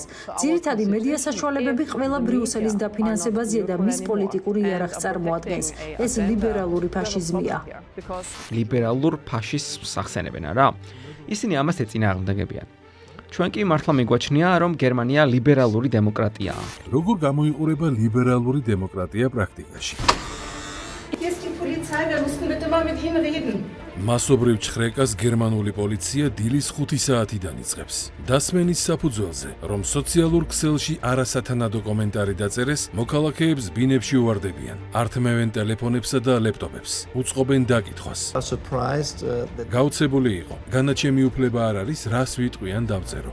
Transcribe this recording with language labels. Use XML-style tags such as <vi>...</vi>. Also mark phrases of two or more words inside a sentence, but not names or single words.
<ka>ძირითადი მედია საშუალებები ყველა ბრიუსელის დაფინანსებაზეა და მის პოლიტიკური იარაღს წარმოადგენს. ეს ლიბერალური ფაშიზმია. ლიბერალურ ფაშიზმს ახსენებენ, არა? ისინი ამას ეწინააღმდეგებიან. ჩვენ კი მართლა მიგვაჩნია, რომ გერმანია ლიბერალური დემოკრატიაა. როგორ გამოიყურება ლიბერალური დემოკრატია პრაქტიკაში?</ka> <de>Hier ist die Polizei, wir müssen bitte mal mit Ihnen reden.</de> <ka>მასობრივ ჩხრეკას გერმანული პოლიცია დილის 5 საათიდან იწყებს. დასმენის საფუძველზე, რომ სოციალურ ქსელში არასათანადო კომენტარი დაწერეს, მოქალაქეებს ბინებში უვარდებიან, ართმევენ ტელეფონებსა და ლეპტოპებს, უწყობენ დაკითხვას. გაუცებული იყო, განაჩემი უფლება არ არის, რას ვიტყვიან დავწერო.</ka>